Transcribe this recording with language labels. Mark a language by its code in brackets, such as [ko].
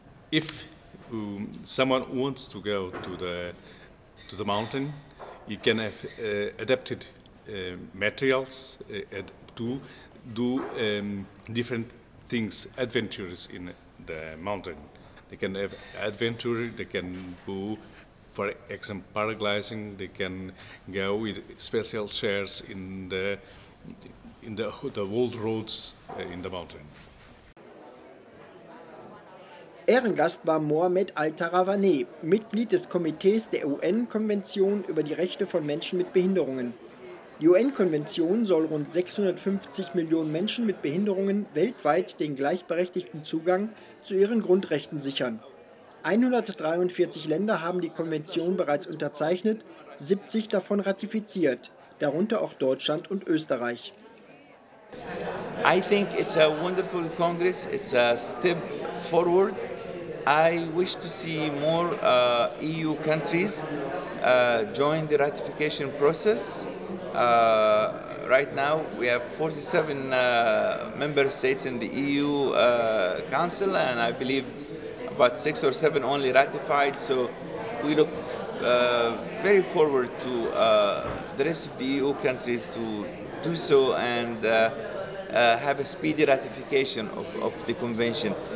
[en] If someone wants to go to the mountain, you can have adapted materials to do different things, adventures in the mountain. They can have adventure, they can go, for example, paragliding, they can go with special chairs in the old roads in the mountain. [de] Ehrengast war Mohamed Al-Tarawaneh, Mitglied des Komitees der UN-Konvention über die Rechte von Menschen mit Behinderungen. Die UN-Konvention soll rund 650 Millionen Menschen mit Behinderungen weltweit den gleichberechtigten Zugang zu ihren Grundrechten sichern. 143 Länder haben die Konvention bereits unterzeichnet, 70 davon ratifiziert, darunter auch Deutschland und Österreich. [en] I think it's a wonderful Congress. It's a step forward. I wish to see more EU countries join the ratification process. Right now we have 47 member states in the EU Council, and I believe about 6 or 7 only ratified, so we look very forward to the rest of the EU countries to do so and have a speedy ratification of the convention.